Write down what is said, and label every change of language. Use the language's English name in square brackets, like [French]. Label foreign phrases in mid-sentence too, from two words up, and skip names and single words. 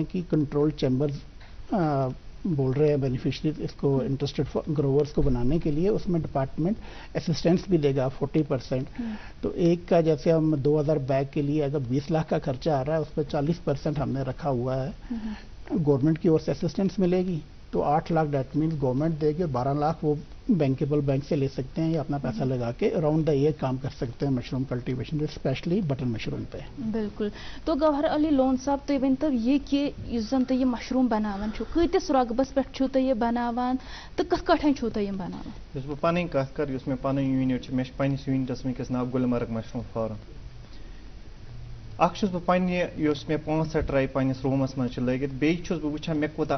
[Urdu] کہ [English] control chambers [Urdu] بول رہے ہیں بینیفیشریز اس کو [English] interested growers [Urdu] کو بنانے کے لیے اس میں [English] department assistance [Urdu] بھی دے گا 40% تو ایک کا جیسے ہم 2000 بیگ کے لیے اگر 20 لاکھ کا خرچہ آ رہا ہے اس پہ 40% ہم نے رکھا ہوا ہے گورنمنٹ کی اور سے اسسٹنس ملے گی تو 8 لاکھ [English] that means government [Urdu] دے گی 12 لاکھ وہ [English] bankable bank [Urdu] سے لے سکتے ہیں یا اپنا پیسہ لگا کے [English] around the year [Urdu] کام کر سکتے ہیں [English] mushroom cultivation specially button mushroom [Urdu] پہ [Kashmiri] بالکل تو گوہر علی لون صاحب تُہۍ ؤنتو یہ کہ یُس زن تُہۍ یہِ مشروم بناوان چھُو کۭتِس رۄقبس پٮ۪ٹھ چھُو تُہۍ یہِ بناوان تہٕ کِتھ کٲٹھۍ چھُو تُہۍ یِم بناوان یُس بہٕ پنٕنۍ کتھ کرٕ یُس مےٚ پنُن یوٗنِٹ چھُ مےٚ چھُ پننِس یوٗنِٹس وٕنکیٚس ناو گُلمرگ مشروم فارم اکھ چھُس بہٕ پننہِ یُس مےٚ 5 ٹراے پننِس روٗمس منٛز چھِ لٲگِتھ بیٚیہِ چھُس بہٕ وٕچھان مےٚ کوٗتاہ